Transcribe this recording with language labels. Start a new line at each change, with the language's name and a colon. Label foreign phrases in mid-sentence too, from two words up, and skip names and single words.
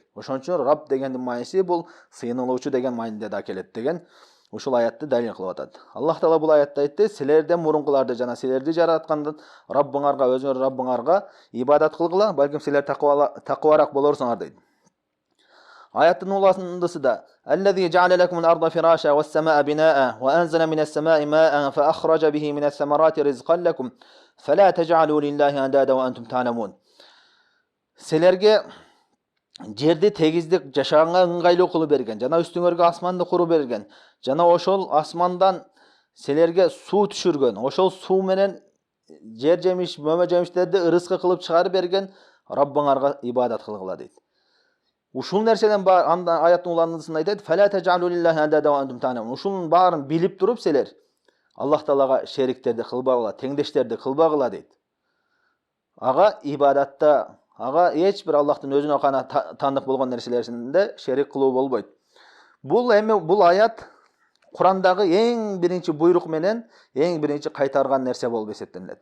Kyrgyz: Ошон үчүн Рабб дегендин мааниси бул сыйынылуучу деген мааниде да келет деген ушул аятты далил кылып атат. Аллах Таала бул аятта айтты: "Силерден мурункуларды жана силерди жараткан Раббыңарга, өзүңөр Раббыңарга ибадат кылгыла, балким силер такварак болорсуңар" дейт. Аяттын уландысы да:
Arabic: "الذي جعل لكم الأرض فراشا والسماء بناء وأنزل من السماء ماء فأخرج به من الثمرات رزقا لكم فلا تجعلوا لله أندادا وأنتم تعلمون".
Kyrgyz: Силерге жерди тегиздик жашаганга ыңгайлуу кылып берген, жана үстүңөргө асманды куруп берген, жана ошол асмандан силерге суу түшүргөн, ошол суу менен жер жемиш, мөмө жемиштерди ырыскы кылып чыгарып берген Раббыңарга ибадат кылгыла дейт. Ушул нерседен аяттын уландысында айтат:
Arabic: "فلا تجعلوا لله أندادا وأنتم تعلمون".
Kyrgyz: Ушунун баарын билип туруп силер Аллах Таалага шериктерди кылбагыла, теңдештерди кылбагыла дейт. Ага ибадатта, ага эч бир Аллахтын өзүнө гана таандык болгон нерселеринде шерик кылуу болбойт. Бул аят Курандагы эң биринчи буйрук менен эң биринчи кайтарган нерсе болуп эсептелет.